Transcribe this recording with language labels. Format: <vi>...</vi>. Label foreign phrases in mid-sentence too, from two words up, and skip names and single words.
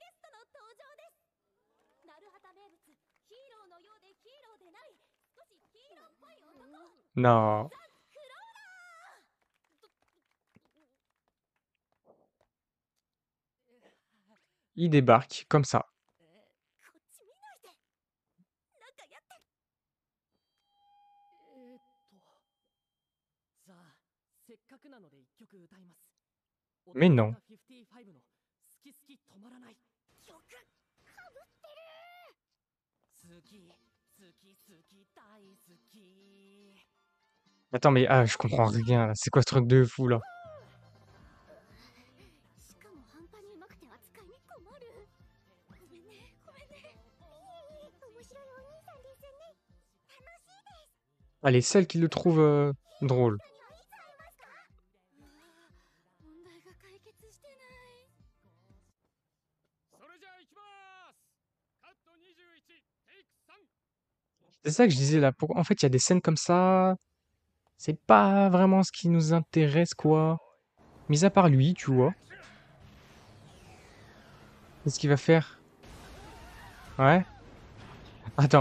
<fr>Non, il débarque comme ça.</fr> <ja>さあせっかくなので一曲歌います。</ja> <fr>Mais non.</fr> <ja>55の好き好き止まらない曲かぶってる。好き好き好き大好き。</ja> <fr>Attends, mais ah, je comprends rien là. C'est quoi ce truc de fou là?</fr> <ja>しかも半端にうまくて扱いに困る。ごめんねごめんね。いえいえ面白いお兄さんですね。楽しいです。</ja> <fr>Ah, les seuls qui le trouvent drôle.</fr> <ja>問題が解決してない。それじゃあ行きます。カット21テイク3。</ja> <fr>C'est ça que je disais là. En fait, il y a des scènes comme ça. C'est pas vraiment ce qui nous intéresse, quoi. Mis à part lui, tu vois. Qu'est-ce qu'il va faire? Ouais. Attends.</fr>